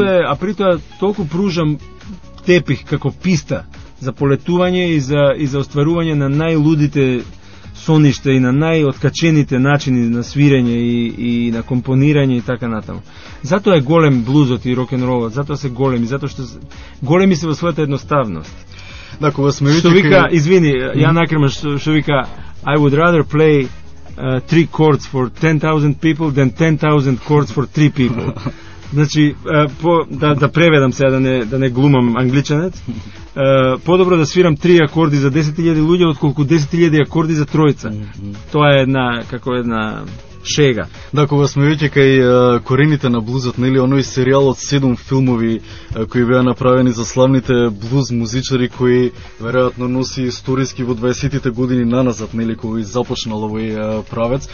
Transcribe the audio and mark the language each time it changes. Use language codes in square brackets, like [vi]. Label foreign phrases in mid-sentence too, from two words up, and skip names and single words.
[mk] А при тоа толку пружам тепих како писта за полетување и за остварување на најлудите соништа и на најоткачените начини на свирење и на компонирање и така натаму. Затоа е голем блузот и рок н ролот, затоа се големи, затоа што големи се во својата едноставност. Да, кога сме што вика, извини, ја накремаш, што вика [en] I would rather play 3 chords for 10,000 people than 10,000 chords for 3 people. [mk] Значи, да преведам сега, да не глумам англичанец, подобро да свирам 3 акорди за 10,000 луѓе, отколку 10,000 акорди за тројца. Тоа е една шега. Да, кога сме веќе кај корените на блузот, нели, оној серијал од 7 филмови кои беа направени за славните блуз музичари кои веројатно носи историски во 20-тите години наназад, нели, кој започнал овој правец.